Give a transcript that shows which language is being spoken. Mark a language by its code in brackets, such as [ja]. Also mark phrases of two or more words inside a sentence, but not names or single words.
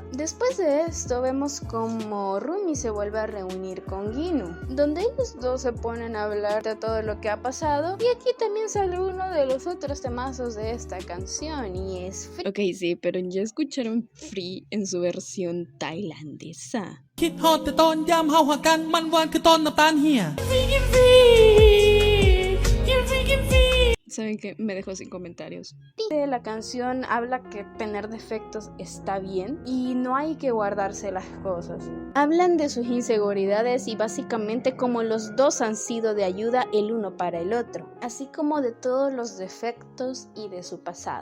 [es] Después de esto vemos como Rumi se vuelve a reunir con Ginu, donde ellos dos se ponen a hablar de todo lo que ha pasado y aquí también sale uno de los otros temazos de esta canción y es Free. Ok, sí, pero ya escucharon Free en su versión tailandesa. [tts] คิดฮอดแต่ตอนยามเฮาหากันมันหวานคือตอนน้ำตาลเหี่ย [es] ¿Saben qué? Me dejó sin comentarios. La canción habla que tener defectos está bien y no hay que guardarse las cosas. Hablan de sus inseguridades y básicamente como los dos han sido de ayuda el uno para el otro, así como de todos los defectos y de su pasado.